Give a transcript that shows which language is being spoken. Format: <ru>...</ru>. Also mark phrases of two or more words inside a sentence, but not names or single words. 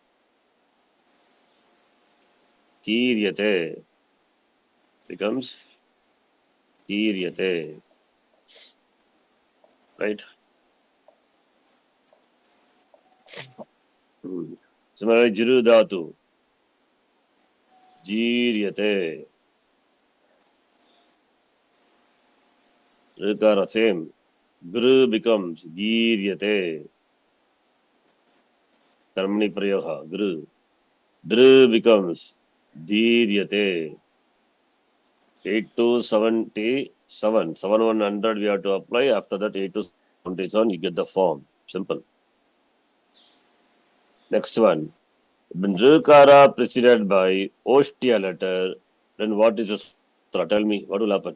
<sa>Kiryate.</sa> <en>Becomes kiryate. Right? Similarly,</en> <sa>jiru dhatu. Jiryate. Rikara,</sa> <en>same.</en> <sa>Gru becomes giryate. Karmani prayoha. Gru. Dru becomes dhiryate.</sa> <en>8 to 77. 100 we have to apply. After that, 8 to 77, you get the form. Simple. Next one. When Rukara preceded by Ostia letter, then what is a sutra? Tell me, what will happen?</en>